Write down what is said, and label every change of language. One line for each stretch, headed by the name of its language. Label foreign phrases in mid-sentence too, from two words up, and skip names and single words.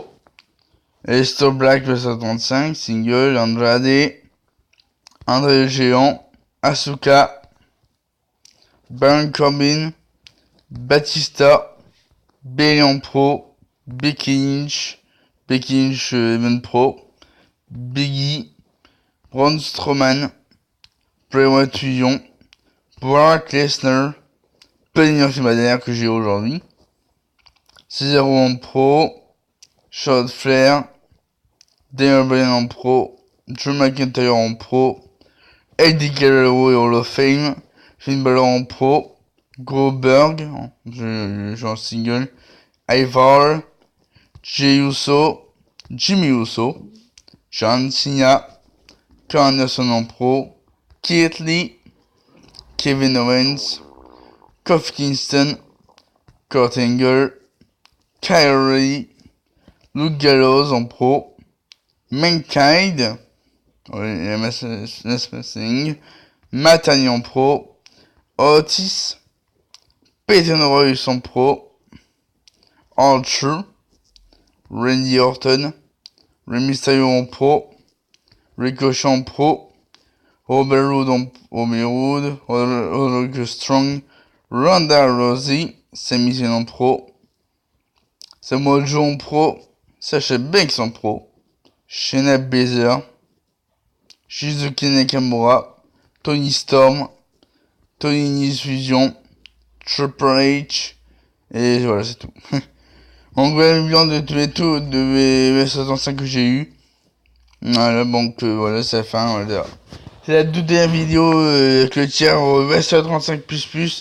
French: Aleister Black, le 135, single, Andrade, André le Géant, Asuka, Baron Corbin, Batista, Bayley en Pro, Becky Lynch, Event Pro, Biggie, Braun Strowman, Bray Wyatt Fusion, Brock Lesnar, Penny Murphy que j'ai aujourd'hui, Cesaro en Pro, Charlotte Flair, Daniel Bryan en Pro, Drew McIntyre en Pro, Eddie Guerrero et
English: Hall of Fame,
French: Finn Balor en Pro, Goldberg, je en single, Ivar, Jey Uso, Jimmy Uso, John Cena, Kurt Anderson en Pro, Keith Lee, Kevin Owens, Kofi Kingston, Kurt Angle, Kyle Lee, Luke Gallows en Pro, Mankind, Matt Haney en Pro, Otis, Peyton Royce en Pro, Archer, Randy Orton, Rey Mysterio en Pro, Ricochet en Pro, Robert Roode, Roderick Strong, Ronda Rousey, Sami Zayn en Pro, Samoa Joe en Pro, Sasha Banks en Pro, Shayna Baszler, Shizuki Nakamura, Tony Storm, Tony Nese Fusion, Triple H, et voilà, c'est tout. Donc voilà le bilan de tous les tours de V65 que j'ai eu. Voilà, donc voilà, c'est la fin, voilà. C'est la toute dernière vidéo avec le tiers V35++.